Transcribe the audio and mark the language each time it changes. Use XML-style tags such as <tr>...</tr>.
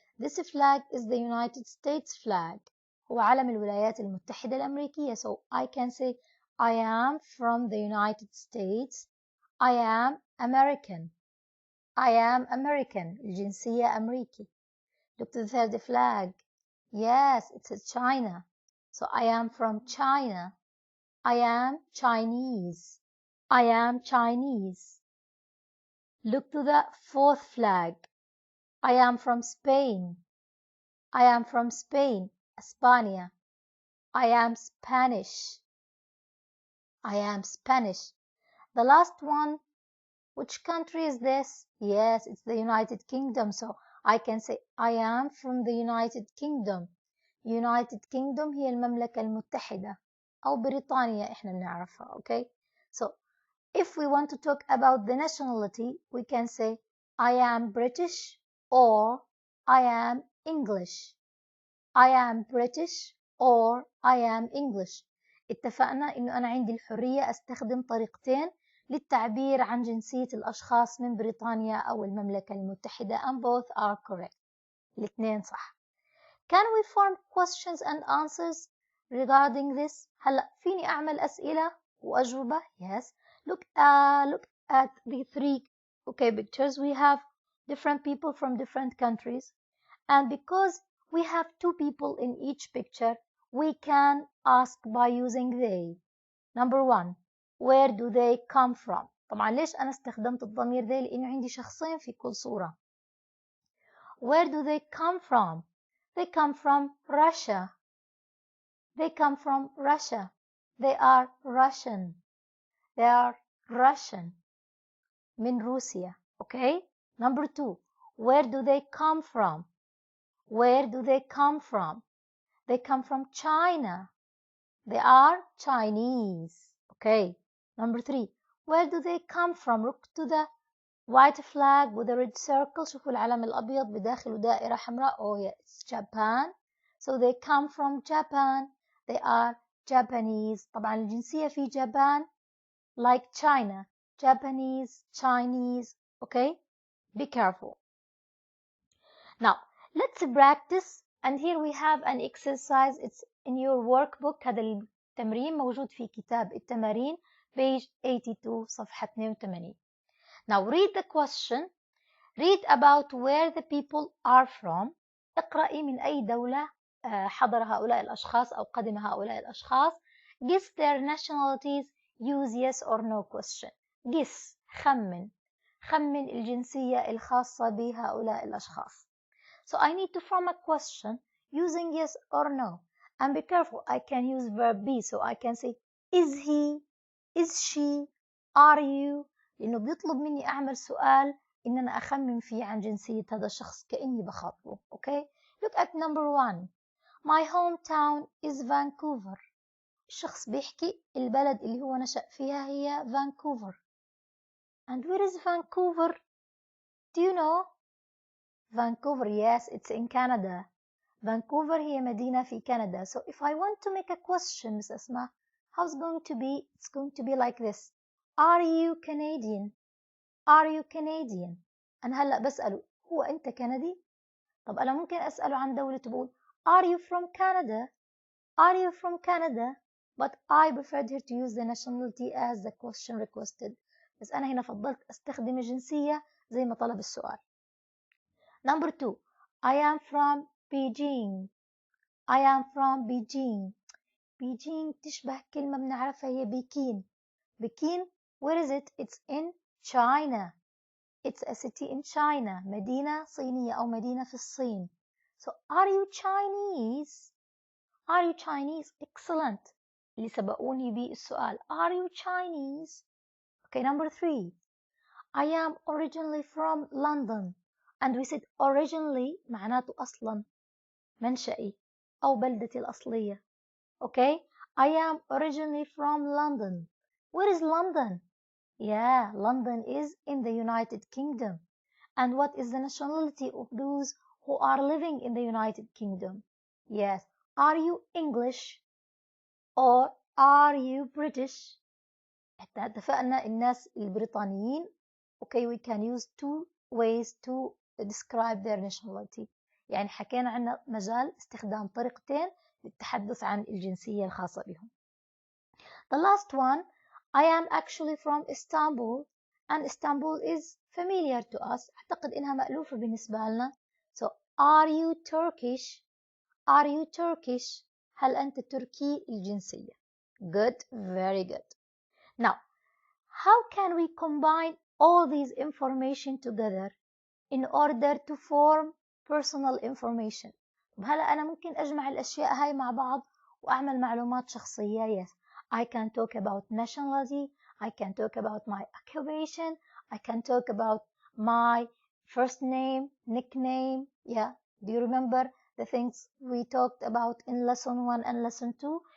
<en>This flag is the United States flag.</en> <ar>هو علم الولايات المتحدة الأمريكية.</ar> <en>So I can say I am from the United States. I am American. I am American.</en> <ar>الجنسية أمريكي.</ar> <en>Look to the third flag. Yes, it's China. So I am from China. I am Chinese. I am Chinese. Look to the fourth flag. I am from Spain. I am from Spain, España. I am Spanish. I am Spanish. The last one, which country is this? Yes, it's the United Kingdom. So I can say I am from the United Kingdom.</en> <ar>United Kingdom هي المملكة المتحدة أو بريطانيا إحنا بنعرفها, okay?</ar> <en>So if we want to talk about the nationality, we can say I am British or I am English. I am British or I am English.</en> <ar>اتفقنا إنه أنا عندي الحرية أستخدم طريقتين للتعبير عن جنسية الأشخاص من بريطانيا أو المملكة المتحدة</ar> <en>and both are correct.</en> <ar>الاثنين صح.</ar> <en>Can we form questions and answers regarding this?</en> <ar>هلأ فيني أعمل أسئلة وأجوبة.</ar> <en>Yes. Look at the three pictures. We have different people from different countries, and because we have two people in each picture, we can ask by using they. Number one, where do they come from?</en> <ar>طبعا ليش أنا استخدمت الضمير they؟ لأنه عندي شخصين في كل صورة.</ar> <en>Where do they come from? They come from Russia. They come from Russia. They are Russian. They are Russian.</en> <ar>من روسيا.</ar> <en>Okay? Number two, where do they come from? Where do they come from? They come from China. They are Chinese. Okay? Number three, where do they come from? Look to the white flag with a red circle.</en> <ar>شوفوا العلم الأبيض بداخله دائرة حمراء.</ar> <en>Oh yeah, it's Japan. So they come from Japan. They are Japanese.</en> <ar>طبعا الجنسية في Japan</ar> <en>like China. Japanese, Chinese. Okay? Be careful. Now, let's practice. And here we have an exercise. It's in your workbook.</en> <ar>هذا التمرين موجود في كتاب التمارين</ar> <en>page 82</en> <ar>صفحة 82.</ar> <en>Now read the question. Read about where the people are from.</en> <ar>اقرأي من أي دولة حضر هؤلاء الأشخاص أو قدم هؤلاء الأشخاص.</ar> <en>Guess their nationalities. Use yes or no question. Guess.</en> <ar>خمن الجنسية الخاصة بهؤلاء الأشخاص.</ar> <en>So I need to form a question using yes or no. And be careful, I can use verb be. So I can say is he, is she, are you.</en> <ar>لأنه بيطلب مني أعمل سؤال إن أنا أخمن فيه عن جنسية هذا الشخص كأني بخاطبه.</ar> <en>Okay? Look at number one. My hometown is Vancouver.</en> <ar>الشخص بيحكي البلد اللي هو نشأ فيها هي Vancouver.</ar> <en>And where is Vancouver? Do you know? Vancouver, yes, it's in Canada.</en> <ar>Vancouver هي مدينة في كندا.</ar> <en>So if I want to make a question, Miss Asma, how's it going to be? It's going to be like this. Are you Canadian? Are you Canadian?</en> <ar>أنا هلأ بسأله هو أنت كندي؟ طب أنا ممكن أسأله عن دولة بقول</ar> <en>Are you from Canada? Are you from Canada? But I preferred here to use the nationality as the question requested.</en> <ar>بس أنا هنا فضلت أستخدم الجنسية زي ما طلب السؤال.</ar> <en>Number two, I am from Beijing. I am from Beijing.</en> <ar>Beijing تشبه كلمة بنعرفها هي بكين. بكين,</ar> <en>where is it? It's in China. It's a city in China.</en> <ar>مدينة صينية أو مدينة في الصين.</ar> <en>So, are you Chinese? Are you Chinese? Excellent.</en> <ar>اللي سبقوني بالسؤال.</ar> <en>Are you Chinese? Okay, number 3. I am originally from London. And we said originally</en> <ar>معناته أصلا منشئي أو بلدتي الأصلية.</ar> <en>Okay, I am originally from London. Where is London? Yeah, London is in the United Kingdom. And what is the nationality of those who are living in the United Kingdom? Yes, are you English or are you British?</en> <ar>احنا اتفقنا الناس البريطانيين.</ar> <en>Okay, we can use 2 ways to describe their nationality.</en> <ar>يعني حكينا عنا مجال استخدام طريقتين للتحدث عن الجنسية الخاصة بهم.</ar> <en>The last one, I am actually from Istanbul, and Istanbul is familiar to us.</en> <ar>أعتقد إنها مألوفة بالنسبة لنا.</ar> <en>So, are you Turkish? Are you Turkish?</en> <ar>هل أنت تركي الجنسية?</ar> <en>Good, very good. Now, how can we combine all these information together in order to form personal information?</en> <ar>هلا أنا ممكن أجمع الأشياء هاي مع بعض وأعمل معلومات شخصية.</ar> <en>Yes, I can talk about nationality, I can talk about my occupation, I can talk about my first name, nickname. Yeah, do you remember the things we talked about in lesson 1 and lesson 2?</en>